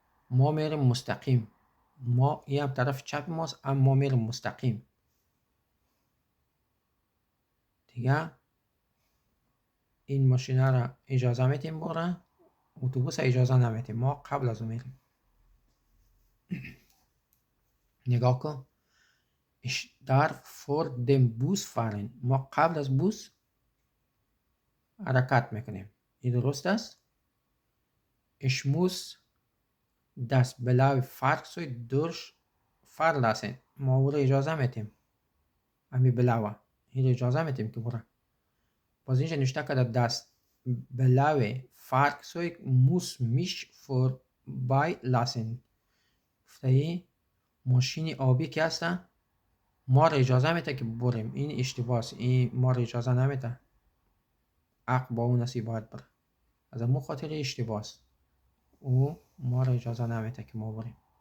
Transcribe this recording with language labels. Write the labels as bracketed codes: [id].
[fa] ما میریم مستقیم، ما این هم طرف چپ ماست اما میریم مستقیم دیگه. این ماشین را اجازه میدیم بره، اتوبوس اجازه نمیدیم، ما قبل از اون میریم. نگاه کن. [de] Ich darf vor dem Bus fahren. [fa] ما قبل از بوس حرکت میکنیم. این درست است. [de] Ich muss das blaue Fahrzeug durchfahren. [fa] ما او را اجازه میدیم. همین بلاوه این اجازه میدیم که بره. باز اینجا نوشته که دست [de] blaue Fahrzeug muss mich vorbeilassen. [fa] گفته ماشین آبی که هستن ما را اجازه میده که بریم. این اشتباهه، این ما را اجازه نمیده. حق با اون است باید بره. از همون خاطر اشتباهه. او ما را اجازه نمیده که ما بریم.